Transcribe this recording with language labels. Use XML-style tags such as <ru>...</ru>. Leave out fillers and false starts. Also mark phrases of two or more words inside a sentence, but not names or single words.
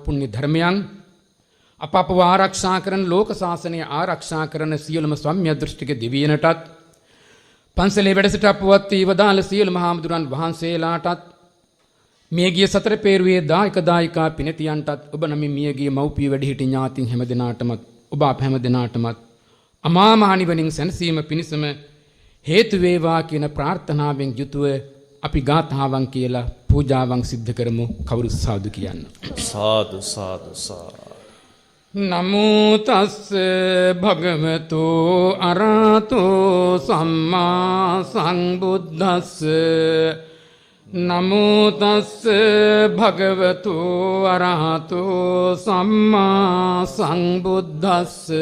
<si>පුණ්‍ය ධර්මයන් අපව ආරක්ෂා කරන ලෝක ශාසනය ආරක්ෂා කරන සියලුම සම්මිය දෘෂ්ටික දෙවියනටත් පන්සලේ වැඩසිට අපවත් වී වදාළ සියලු මහාමුදුරන් වහන්සේලාටත් මියගිය සතර පේරුවේ දායක දායිකා පිනතියන්ටත් ඔබ නමින් මියගිය මව්පිය වැඩිහිටි ඥාතීන් හැමදෙනාටමත් ඔබ අප හැමදෙනාටමත් අමා මහ නිවනින් සැනසීම පිණිසම හේතු වේවා කියන ප්‍රාර්ථනාවෙන් යුතුව අපි ගාථාවන් කියලා පූජාවන් සිද්ධ කරමු. කවුරු සාදු කියන්න. සාදු සාදු සාදු.</si> <pi>නමෝ තස්ස භගවතු අරහතෝ සම්මා සංබුද්දස්ස නමෝ තස්ස භගවතු අරහතෝ සම්මා සංබුද්දස්ස</pi>